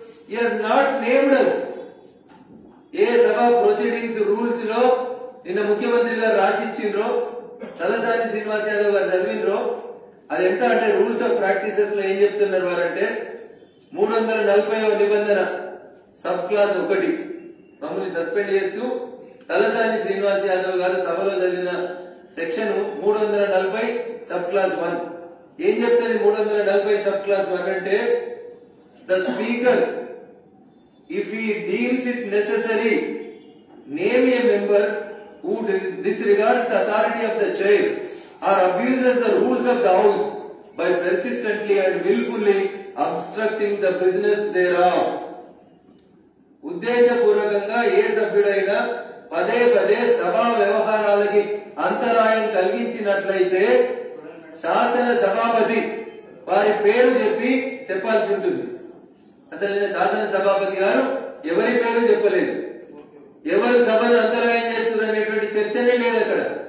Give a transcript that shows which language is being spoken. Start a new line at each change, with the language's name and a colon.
English: He has not named us.
Telugu: ఏ Sabha proceedings rules లో నిన్న ముఖ్యమంత్రి గారు రాసిచ్చిండ్రో, తలసాని శ్రీనివాస్ యాదవ్ గారు చదివిండ్రో, అది ఎంత అంటే రూల్స్ ఆఫ్ ప్రాక్టీసెస్ లో ఏం చెప్తున్నారు వారంటే 340వ నిబంధన సబ్ క్లాస్ 1 మమ్మల్ని సస్పెండ్ చేస్తూ తలసాని శ్రీనివాస్ యాదవ్ గారు సభలో చదివిన సెక్షన్ 340 సబ్ క్లాస్ 1 ఏం చెప్తుంది? 340 సబ్ క్లాస్ 1 అంటే
English: The speaker if he deems it necessary name a member who disregards the authority of the chair or abuses the rules of the house by persistently and willfully obstructing the business thereof.
Telugu: ఉద్దేశపూర్వకంగా ఏ సభ్యుడైనా పదే పదే సభా వ్యవహారాలకి అంతరాయం కలిగించినట్లయితే శాసన సభాపతి వారి పేరు చెప్పాల్సి ఉంటుంది. అసలు నేను శాసన సభాపతి గారు ఎవరి పేరు చెప్పలేదు, ఎవరు సభను అంతరాయం చేస్తున్నారు అనేటువంటి చర్చనే లేదు అక్కడ.